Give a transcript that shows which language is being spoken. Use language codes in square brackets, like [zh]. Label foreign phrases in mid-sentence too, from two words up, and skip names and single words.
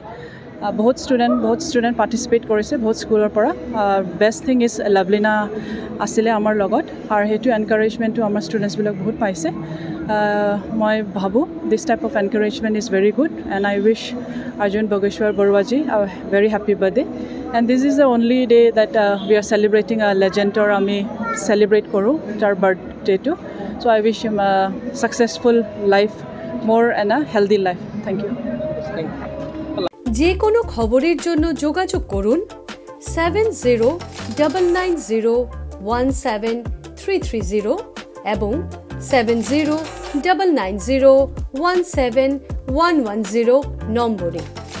[as] বহুত ষ্টুডেণ্ট পাৰ্টিচিপেট কৰিছে বহুত স্কুলৰ পৰা। [en] best thing is [as] লাভলিনা আছিলে আমাৰ লগত আৰু সেইটো এনকাৰেজমেণ্টটো আমাৰ ষ্টুডেণ্টছবিলাক বহুত পাইছে। মই ভাবোঁ [en] this type of encouragement is very good and I wish অৰ্জুন ভোগেশ্বৰ বৰুৱাজী a very happy birthday. and this is the only day that we are celebrating a legend [as] আমি চেলিব্ৰেট কৰোঁ তাৰ বাৰ্থডেটো। [en] So I wish him a successful life, more and a healthy life. Thank you. [bn] যে কোনো খবরের জন্য যোগাযোগ করুন 7099017330 এবং 7099017110 নম্বরে।